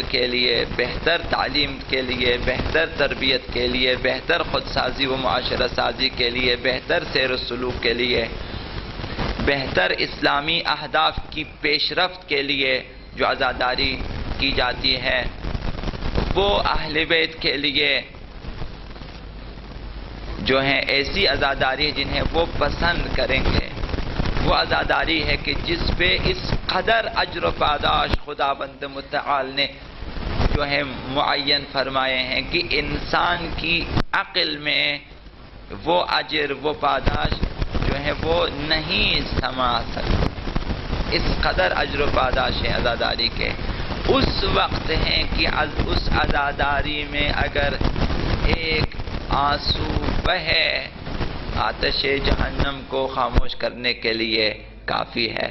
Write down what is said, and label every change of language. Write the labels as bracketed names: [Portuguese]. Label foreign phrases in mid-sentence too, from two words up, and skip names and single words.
[Urdu] کے لیے، بہتر تعلیم کے لیے، بہتر تربیت کے لیے، بہتر خود سازی و معاشرہ سازی کے لیے، بہتر سیر و سلوک کے لیے، بہتر اسلامی اہداف کی پیش رفت کے لیے جو عزاداری کی جاتی ہے، وہ اہل بیت کے لیے جو ہیں ایسی عزاداری جنہیں وہ پسند کریں گے۔ وہ عزاداری ہے کہ جس پہ اس قدر اجر و پاداش خداوند متعال نے جو ہے معین فرمائے ہیں کہ انسان کی عقل میں وہ اجر، وہ پاداش جو ہے وہ نہیں سما سکتے۔ اس قدر اجر و پاداش ہے عزاداری کے۔ اس وقت ہیں کہ اس عزاداری میں اگر ایک آنسو بہے، آتش جہنم کو خاموش کرنے کے لیے کافی ہے۔